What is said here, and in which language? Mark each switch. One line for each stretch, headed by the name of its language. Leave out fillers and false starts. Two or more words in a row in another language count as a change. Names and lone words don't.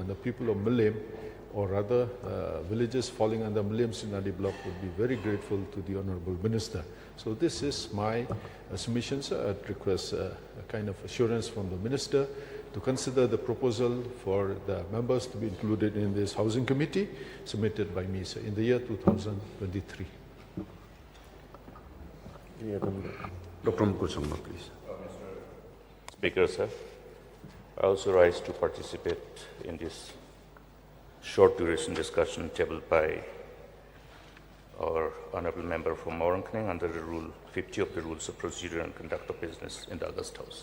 English: And the people of Milam, or rather villages falling under Milam Sinadi block, would be very grateful to the Honourable Minister. So this is my submission, sir. I'd request a kind of assurance from the Minister to consider the proposal for the members to be included in this housing committee submitted by me, sir, in the year 2023. Dr. Mukul Sangma, please. Speaker, sir, I also rise to participate in this short duration discussion tabled by our Honourable Member from Morankning under the Rule 50 of the Rules of Procedure and Conduct of Business in the August House.